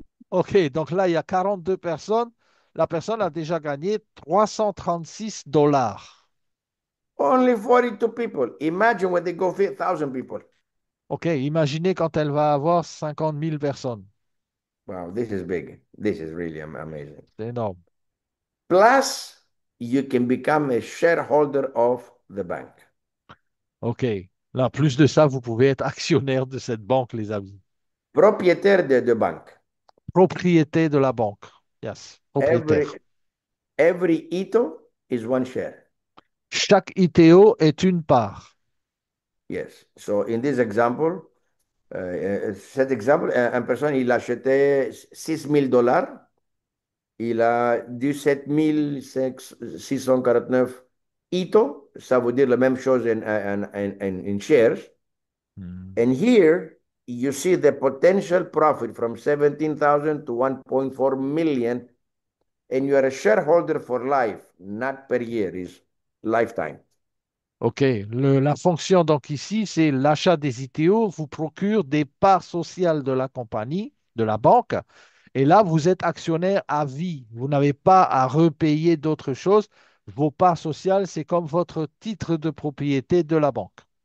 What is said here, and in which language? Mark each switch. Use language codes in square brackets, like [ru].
[fr] OK, donc là, il y a 42 personnes. La personne a déjà gagné 336 dollars. [en] Only 42 people. Imagine when they go 1,000 people. [fr] OK, imaginez quand elle va avoir 50 000 personnes. [en] Wow, this is big. This is really amazing. [fr] C'est énorme. [en] Plus, you can become a shareholder of the bank. OK. [fr] Là, en plus de ça, vous pouvez être actionnaire de cette banque, les amis. Propriétaire de banque. Propriété de la banque. Yes, [en] Every, [fr] propriétaire. [en] every ITO is one share. [fr] Chaque ITO est une part. [en] Yes. So in this example, [fr] cet exemple, un personne, il achetait $6,000. Il a 17 649 ITO. Ça veut dire la même chose [en] in shares. Hmm. And here you see the potential profit from 17,000 to 1.4 million, and you are a shareholder for life, not per year, is lifetime. OK. [fr] La fonction, donc ici, c'est l'achat des ITO vous procure des parts sociales de la compagnie, de la banque. Et là, vous êtes actionnaire à vie. Vous n'avez pas à repayer d'autres choses. Vos parts sociales, c'est comme votre titre de propriété de la banque.